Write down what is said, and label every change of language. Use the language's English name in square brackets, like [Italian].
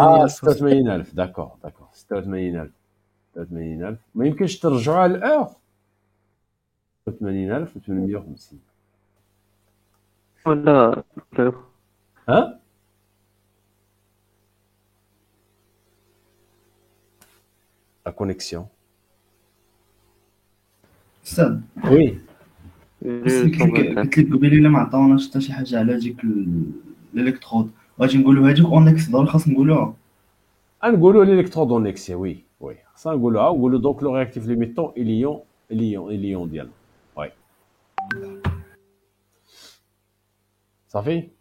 [Arabic] 86000 d'accord 86000 88000 ما يمكنش ترجعوها للأور 88850 ولا ها [French] la connexion [Arabic] استاذ [French] oui [Arabic] قلت لك قبيله الا ما عطاوناش حتى شي حاجه على ديك الالكترود غادي نقولوا هذيك اونكس ضروري خاص نقولوها. نقولوا [French] l'électrode en excès oui ça [Arabic] نقولوها ونقولوا [French] donc le réactif limitant ion [Arabic] ديالنا [French] oui [Arabic] صافي